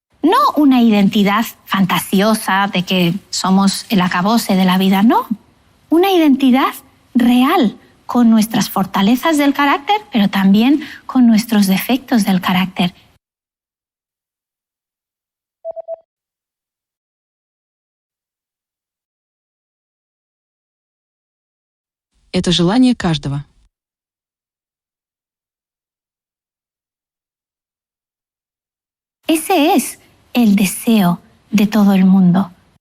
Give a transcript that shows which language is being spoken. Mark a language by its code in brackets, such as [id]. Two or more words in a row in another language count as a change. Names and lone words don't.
[es] No una identidad fantasiosa de que somos el acabose de la vida, no. Una identidad real, con nuestras fortalezas del carácter, pero también con nuestros defectos del carácter. [ru] Это желание каждого. [es] Ese es el deseo de todo el mundo.